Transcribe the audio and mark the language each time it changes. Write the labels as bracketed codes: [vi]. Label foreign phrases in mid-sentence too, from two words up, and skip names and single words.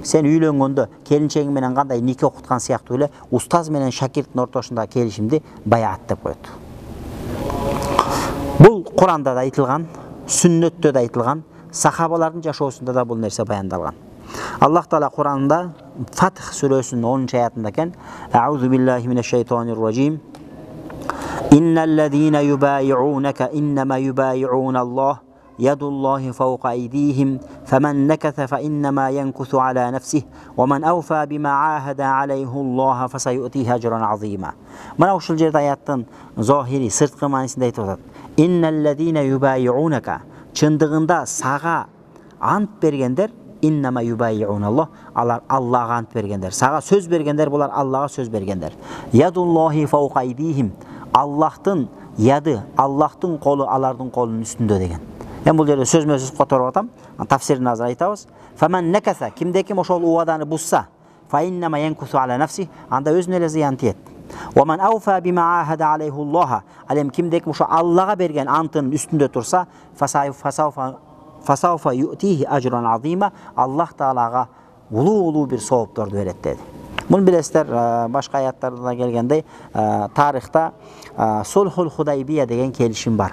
[ky] Сен үйлөнгөндө келинчегиң менен кандай нике окуткан сыяктуу эле устаз менен шакирттин ортосунда келишимди баяат деп коет. Бул Куранда да айтылган, сүннөттө да айтылган, сахабалардын жашоосунда да бул нерсе баяндалган. Аллах Таала Куранда Фатх сүрөсүнүн 10-аятында экен: [ar] أعوذ بالله من الشيطان الرجيم. إن الذين يبايعونك إنما يبايعون الله يد الله فوق أيديهم فمن نكث فإنما ينكث على نفسه ومن أوفى بما عاهد عليه الله فسيؤتيه أجرا عظيما. [ky] Мына ушул жерде аяттын зохири, сырткы маанисинде айтып атат. [ar] إن الذين يبايعونك, [ky] чындыгында сага ант бергендер, [ar] إنما يبايعون الله, [ky] алар Аллага ант бергендер. Сага сөз бергендер, булар Аллага сөз бергендер. [ar] يد الله فوق أيديهم, [ky] Аллахтын яды, Аллахтын колу алардын колунун үстүндө деген. Мен бул жерде сөзмө-сөз которуп атам. Тафсирин азыр айтабыз. [ar] فمن نكث, [ky] кимде ким ошол убаданы бузса, [ar] فإنما ينكث على نفسه, [ky] анда өзүнө эле зыян тиет. [ar] ومن أوفى بما عاهد عليه الله, [ky] алем кимде ким ошо Аллага берген антынын үстүндө турса, [ar] فسوف يؤتيه أجرا عظيما, [ky] Аллах Таалага улуу бир соопторду берет деди. Муну билесиздер, башка аяттарда да келгендей, тарыхта Сулхул Худайбия деген келишим бар.